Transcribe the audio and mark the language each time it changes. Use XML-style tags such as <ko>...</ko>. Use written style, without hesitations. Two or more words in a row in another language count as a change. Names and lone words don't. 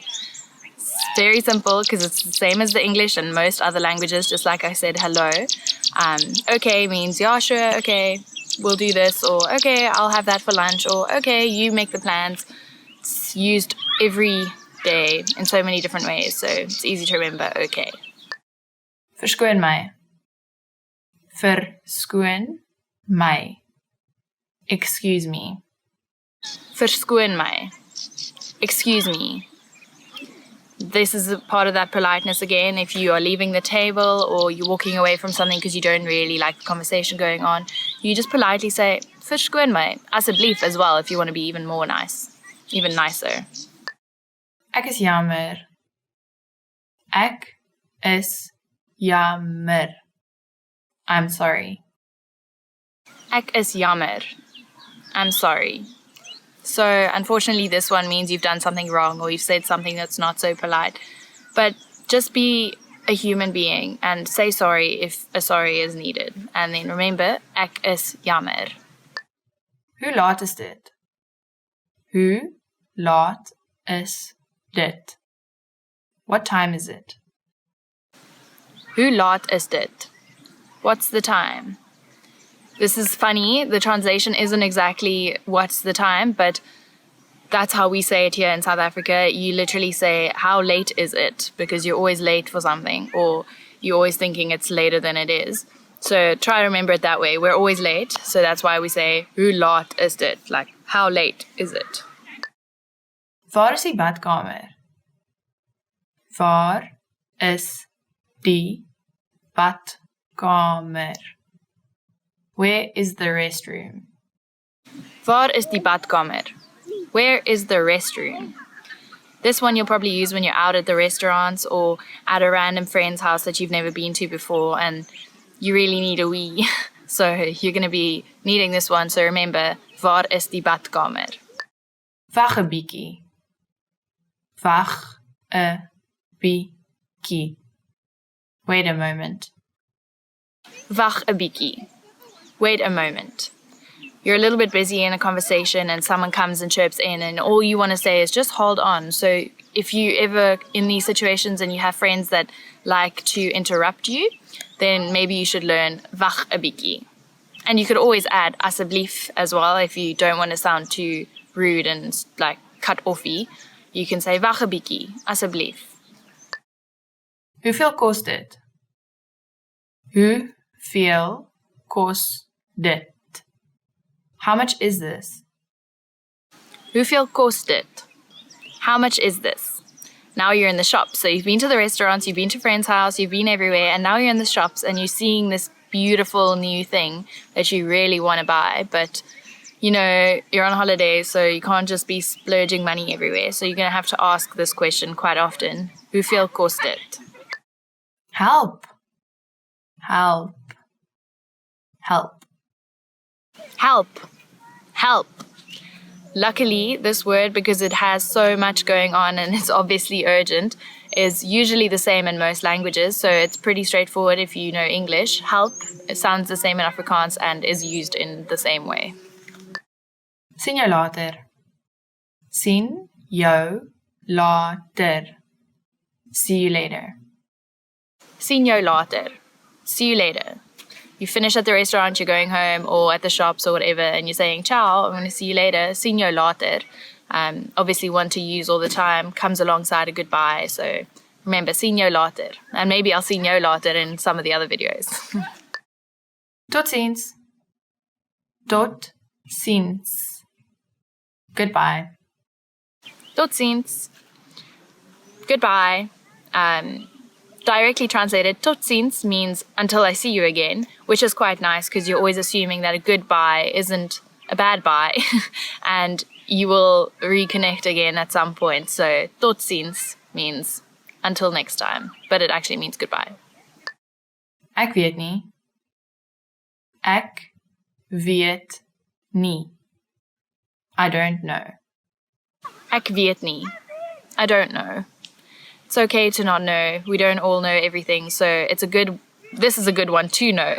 <en>It's very simple because it's the same as the English and most other languages, just like I said, hello. Okay means, yeah, sure, okay, we'll do this, or okay, I'll have that for lunch, or okay, you make the plans. It's used every day in so many different ways, so it's easy to remember, okay.</en> <af>Verskoon my. Verskoon my.</af> <en>Excuse me.</en> <af>Verskoon my.</af> <en>Excuse me. This is a part of that politeness again. If you are leaving the table or you're walking away from something because you don't really like the conversation going on, you just politely say,</en> <af>verskoon my, asseblief</af> <en>as well if you want to be even more nice, even nicer.</en> <af>Ek is jammer. Ek is jammer.</af> <en>I'm sorry.</en> <af>Ek is jammer.</af> <en>I'm sorry. So, unfortunately, this one means you've done something wrong or you've said something that's not so polite. But just be a human being and say sorry if a sorry is needed. And then remember,</en> <af>ek is jammer. Hoe laat is dit? Hoe laat is dit?</af> <en>What time is it?</en> <af>Hoe laat is dit?</af> <en>What's the time? This is funny. The translation isn't exactly what's the time, but that's how we say it here in South Africa. You literally say, how late is it? Because you're always late for something, or you're always thinking it's later than it is. So try to remember it that way. We're always late, so that's why we say,</en> <af>hoe laat is dit?</af> <en>Like, how late is it?</en> <af>Waar is die badkamer? Waar is die badkamer?</af> <en>Where is the restroom?</en> <af>Waar is die badkamer?</af> <en>Where is the restroom? This one you'll probably use when you're out at the restaurants or at a random friend's house that you've never been to before and you really need a wee. So you're going to be needing this one. So remember,</en> <af>waar is die badkamer? Wag 'n bietjie. Wag 'n bietjie.</af> <en>Wait a moment.</en> <af>Wag 'n bietjie.</af> <en>Wait a moment. You're a little bit busy in a conversation and someone comes and chirps in and all you want to say is just hold on. So if you ever in these situations and you have friends that like to interrupt you, then maybe you should learn</en> <af>wag 'n bietjie.</af> <en>And you could always add asseblief as well if you don't want to sound too rude and like cut offy. You can say</en> <af>wag 'n bietjie, asseblief. Hoeveel kos dit? Hoeveel kos dit?</af> <en>How much is this?</en> <af>Hoeveel kos dit?</af> <en>How much is this? Now you're in the shop. So you've been to the restaurants, you've been to friends' house, you've been everywhere, and now you're in the shops and you're seeing this beautiful new thing that you really want to buy. But, you know, you're on holiday, so you can't just be splurging money everywhere. So you're going to have to ask this question quite often.</en> <af>Hoeveel kos dit?</af> <en>Help. Help. Help. Help. Help. Luckily, this word, because it has so much going on and it's obviously urgent, is usually the same in most languages. So it's pretty straightforward if you know English. Help, it sounds the same in Afrikaans and is used in the same way.</en> <af>Sien jou later. Sien jou later.</af> <en>See you later.</en> <af>Sien jou later.</af> <en>See you later. You finish at the restaurant, you're going home, or at the shops or whatever, and you're saying, ciao, I'm going to see you later,</en> <af>sien jou later.</af> <en>Obviously one to use all the time, comes alongside a goodbye, so remember,</en> <af>sien jou later.</af> <en>And maybe I'll</en> <af>sien jou later</af> <en>in some of the other videos.</en> <af>Tot ziens. Tot ziens.</af> <en>Goodbye.</en> <af>Tot ziens.</af> <en>goodbye. Directly translated,</en> <af>tot ziens</af> <en>means until I see you again, which is quite nice because you're always assuming that a goodbye isn't a bad bye and you will reconnect again at some point. So</en> <af>tot ziens</af> <en>means until next time, but it actually means goodbye.</en> <af>Ek weet nie. Ek weet nie.</af> <en>I don't know.</en> <af>Ek weet nie.</af> <en>I don't know. It's okay to not know. We don't all know everything, so this is a good one to know.</en>